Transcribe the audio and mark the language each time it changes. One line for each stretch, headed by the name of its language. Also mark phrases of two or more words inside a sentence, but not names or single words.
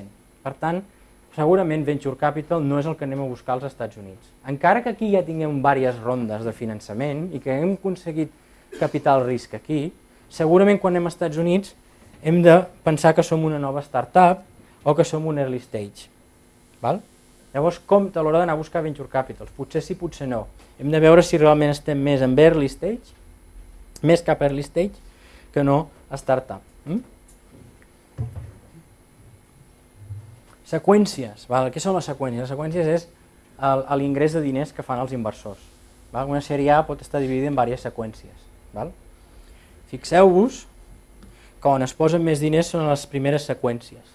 Catalan: Per tant, segurament
English: Venture Capital
Catalan: no és el que anem a buscar als Estats Units. Encara que aquí ja tinguem diverses rondes de finançament i que hem aconseguit capital risc aquí, segurament quan anem als Estats Units hem de pensar que som una nova startup o que som un
English: early stage.
Catalan: Llavors, compte a l'hora d'anar a buscar
English: Venture Capitals.
Catalan: Potser sí, potser no. Hem de veure si realment estem més en
English: early stage,
Catalan: més cap
English: early stage,
Catalan: que no a startup. Seqüències. Què són les seqüències? Les seqüències és l'ingrés de diners que fan els inversors. Una sèrie A pot estar dividida en diverses seqüències. Fixeu-vos que on es posen més diners són les primeres seqüències.